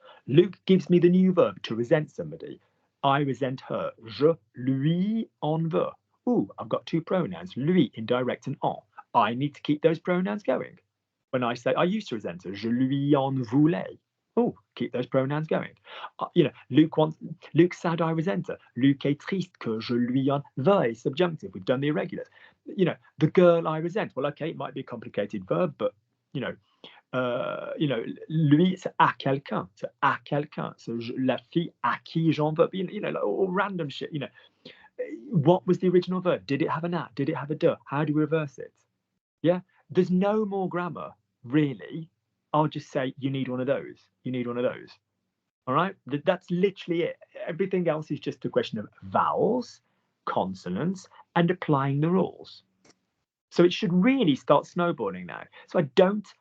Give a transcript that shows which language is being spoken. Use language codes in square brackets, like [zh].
[en] Luke gives me the new verb to resent somebody. I resent her. [fr] Je lui en veux. [en] Ooh, I've got two pronouns, lui, indirect, and en. I need to keep those pronouns going. When I say I used to resent her, [fr] je lui en voulais. [en] Oh, keep those pronouns going. Luke said I resent her. [fr] Luc est triste que je lui en veuille. [en] Subjunctive. We've done the irregulars. The girl I resent. Well, okay, it might be a complicated verb, but lui, [fr] c'est à quelqu'un. C'est à quelqu'un. So la fille à qui j'en veux. [en] All random shit. What was the original verb? Did it have an at? Did it have a de? How do we reverse it? Yeah, there's no more grammar, really. I'll just say you need one of those. You need one of those. All right, that's literally it. Everything else is just a question of vowels, consonants, and applying the rules. So it should really start snowballing now. So I don't